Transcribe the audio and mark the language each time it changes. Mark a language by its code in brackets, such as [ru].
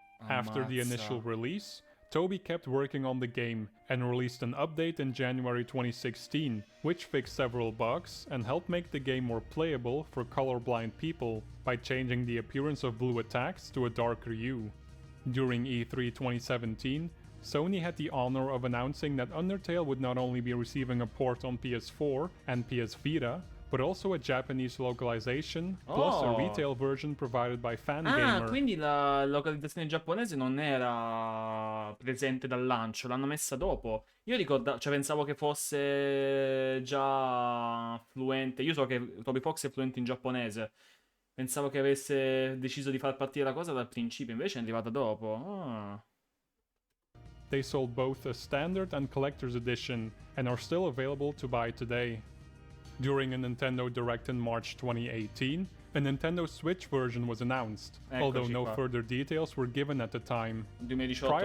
[en] After the initial release, Toby kept working on the game and released an update in January 2016, which fixed several bugs and helped make the game more playable for colorblind people by changing the appearance of blue attacks to a darker hue. During E3 2017, Sony had the honor of announcing that Undertale would not only be receiving a port on PS4 and PS Vita, but also a Japanese localization, plus a retail version provided by Fangamer. [it] Quindi la localizzazione giapponese non era presente dal lancio, l'hanno messa dopo. Io cioè pensavo che fosse già fluente. Io so che Toby Fox è fluente in giapponese. Pensavo che avesse deciso di far partire la cosa dal principio, invece è arrivata dopo. Ah. [en] They sold both a standard and collector's edition and are still available to buy today. During a Nintendo Direct in March 2018, a Nintendo Switch version was announced, although no further details were given at the time. 2018 Prior